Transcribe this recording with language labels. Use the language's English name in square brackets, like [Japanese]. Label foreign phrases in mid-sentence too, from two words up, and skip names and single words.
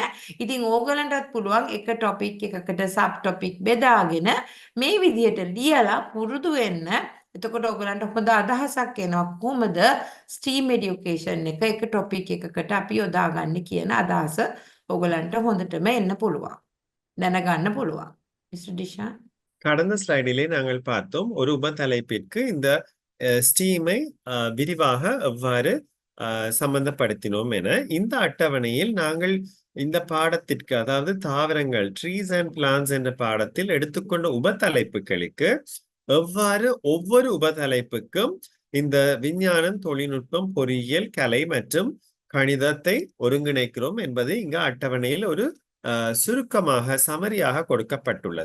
[Sinhala] ඉතින් ඕගලන්ටත් පුළුවන් එක ටොපික් එකකට [English] sub topic [Sinhala] බෙදාගෙන මේ විදිහට ලියලා පුරුදු වෙන්න. එතකොට ඔයගලන්ට හොඳ අදහසක් එනවා කොහොමද [English] STEAM education [Sinhala] එක ටොපික් එකකට අපි යොදාගන්නේ කියන අදහස ඔයගලන්ට හොඳටම එන්න පුළුවන්. දැනගන්න පුළුවන්. [Tamil] மிஸ்டர் டிஷா கடந்த ஸ்லைடிலே நாங்கள் பார்த்தோம் ஒரு உபதலைப்பிற்கு இந்த ஸ்டீமை விரிவாக எவ்வாறு சம்பந்தப்படுத்தினோம் என. இந்த அட்டவணையில் நாங்கள் இந்த பாடத்திற்கு அதாவது தாவரங்கள் [English] trees and plants [Tamil] என்ற பாடத்தில் எடுத்துக்கொண்ட உபதலைப்புகளுக்கு எவ்வாறு ஒவ்வொரு உபதலைப்புக்கும் இந்த விஞ்ஞானம், தொழில்நுட்பம், பொறியியல், கலை மற்றும் கணிதத்தை ஒருங்கிணைக்கிறோம் என்பது இங்கு அட்டவணையில் ஒரு சுருக்கமாக சமரியாக கொடுக்கப்பட்டுள்ளது.